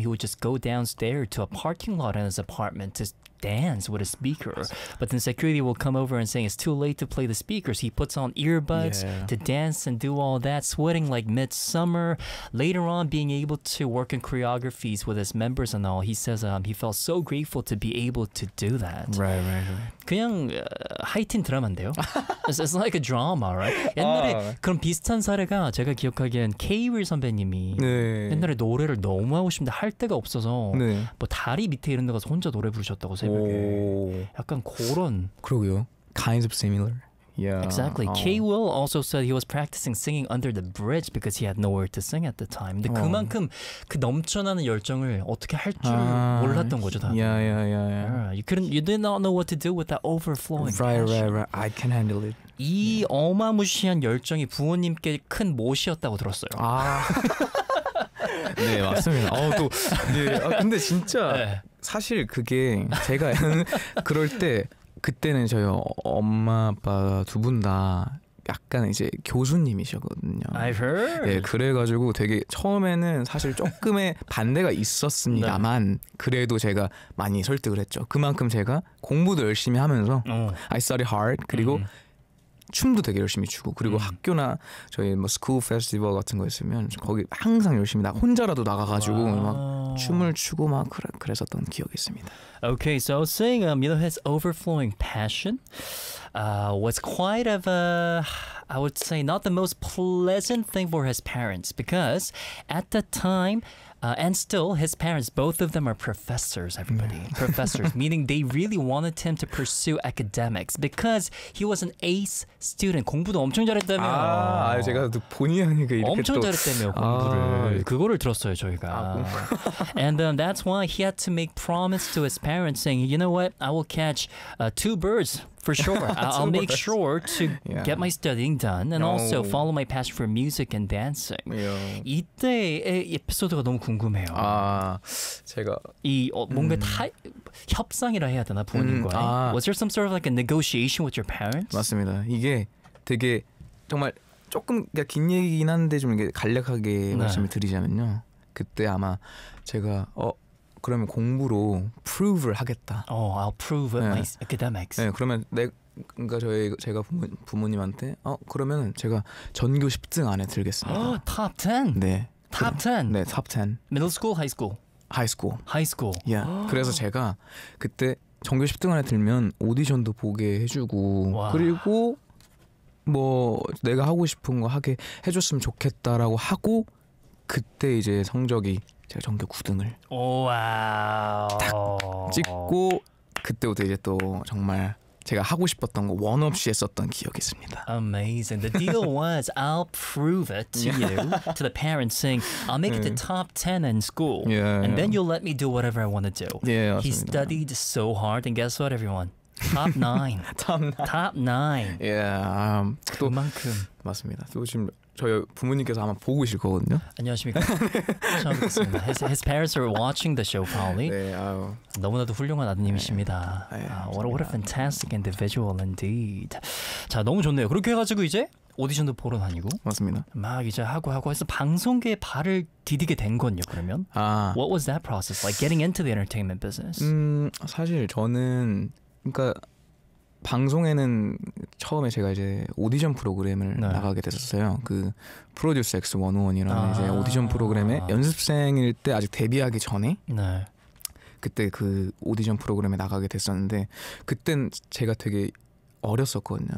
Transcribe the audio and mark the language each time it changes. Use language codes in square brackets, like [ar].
[en] he would just go downstairs to a parking lot in his apartment to dance with a speaker. But then security will come over and say it's too late to play the speakers. He puts on earbuds to dance and do all that, sweating like midsummer. Later on, being able to work in choreographies with his members and all, he says he felt so grateful to be able to do that. Right. [ko] 그냥 하이틴 드라마인데요. [en] It's like a drama, right? [ko] 옛날에 그런 비슷한 사례가 제가 기억하기엔 케이윌 선배님이 옛날에 노래를 너무 하고 싶은데 할 데가 없어서 뭐 다리 밑에 이런 데 가서 혼자 노래 부르셨다고 새벽에 약간 그런 [en] 그러게요. Kind of similar. Yeah. Exactly. K-Will also said he was practicing singing under the bridge because he had nowhere to sing at the time. [ko] 근데 그만큼 그 넘쳐나는 열정을 어떻게 할 줄 몰랐던 거죠, 다들. [en] Yeah. You did not know what to do with that overflowing right, passion. Right. I can handle it. [ko] 이 어마무시한 열정이 부모님께 큰 모시였다고 들었어요. 아. 네, 맞습니다. 아, 또, 네. 아, 근데 진짜 사실 그게 제가 그럴 때 그때는 저희 엄마 아빠 두 분 다 약간 이제 교수님이셨거든요. [en] I've heard. [ko] 예, 그래가지고 되게 처음에는 사실 조금의 반대가 있었습니다만 그래도 제가 많이 설득을 했죠. 그만큼 제가 공부도 열심히 하면서 [en] I study hard [ko] 그리고 춤도 되게 열심히 추고 그리고 학교나 저희 뭐 스쿨 페스티벌 같은 거 있으면 거기 항상 열심히 나 혼자라도 나가가지고 막 춤을 추고 막 그랬었던 기억이 있습니다. [en] Okay, so seeing you know his overflowing passion was quite of a I would say not the most pleasant thing for his parents because at the time and still his parents both of them are professors everybody professors meaning they really wanted him to pursue academics because he was an ace student [ko] 공부도 엄청 잘했다며 아 제가 또 본의 아니게 이렇게 엄청 또 잘했다며 공부를 아, 그거를 들었어요 저희가 [en] 아, and that's why he had to make promise to his parents saying you know what I will catch two birds For sure. I'll make sure to get my studying done and also follow my passion for music and dancing. Yeah. [ko] 이때의 에피소드가 너무 궁금해요. 아, 제가 이 뭔가 협상이라 해야 되나 부모님과 [en] Was there some sort of like a negotiation with your parents? [ko] 맞습니다. 이게 되게 정말 조금 그러니까 긴 얘기긴 한데 좀 이게 간략하게 말씀을 드리자면요. 그때 아마 제가 그러면 공부로 prove를 하겠다. [en] Oh, I'll prove my academics. [ko] 네, 그러면 그러니까 제가 부모님한테 그러면 제가 전교 10등 안에 들겠습니다. [en] top 10? [ko] 네. [en] top 10? 네, top 10. Middle school, high school? High school. High school. Yeah. [ko] 그래서 제가 그때 전교 10등 안에 들면 오디션도 보게 해주고 와. 그리고 뭐 내가 하고 싶은 거 하게 해줬으면 좋겠다라고 하고 그때 이제 성적이 제가 전교 9등을 딱 찍고 그때부터 이제 또 정말 제가 하고 싶었던 거 원 없이 했었던 기억이 있습니다. [en] Amazing. The deal was I'll prove it to you, to the parents, saying I'll make it to top 10 in school, and then you'll let me do whatever I want to do. [ko] Yeah, 맞습니다. [en] He studied so hard, and guess what, everyone? Top 9. top 9. Yeah. [ko] 그만큼. 맞습니다. 또 지금 저희 부모님께서 아마 보고 계실 거거든요. 안녕하십니까. 처음 뵙겠습니다. [en] His parents are watching the show, probably. [ko] 네, 아유. 너무나도 훌륭한 아드님이십니다. 네, [en] what a fantastic individual indeed. [ko] 자, 너무 좋네요. 그렇게 해가지고 이제 오디션도 보러 다니고. 맞습니다. 막 이제 하고 해서 방송계에 발을 디디게 된 건요, 그러면. 아. [en] What was that process like getting into the entertainment business? [ko] 사실 저는 그러니까 방송에는 처음에 제가 이제 오디션 프로그램을 나가게 됐었어요. 그 프로듀스 X101이라는 이제 오디션 프로그램에 연습생일 때 아직 데뷔하기 전에 그때 그 오디션 프로그램에 나가게 됐었는데 그땐 제가 되게 어렸었거든요.